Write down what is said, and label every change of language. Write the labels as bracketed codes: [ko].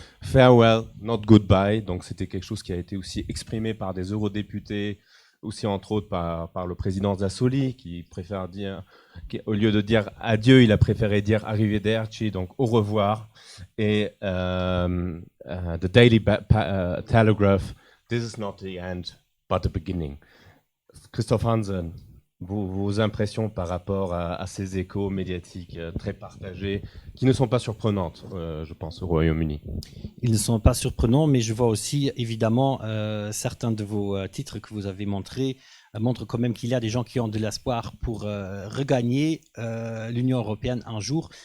[en] Farewell, not goodbye. [fr] Donc c'était quelque chose qui a été aussi exprimé par des eurodéputés, aussi entre autres par le président Sassoli, qui préfère dire, au lieu de dire adieu, il a préféré dire arrivederci, donc au revoir. Et [en] The Daily Telegraph, this is not the end, but the beginning. [fr] Christophe Hansen, vos impressions par rapport à ces échos médiatiques très partagés, qui ne sont pas surprenantes, je pense, au Royaume-Uni. Ils ne sont pas surprenants, mais je vois aussi, évidemment, certains de vos titres que vous avez montrés montrent quand même qu'il y a des gens qui ont de l'espoir pour regagner l'Union européenne un jour.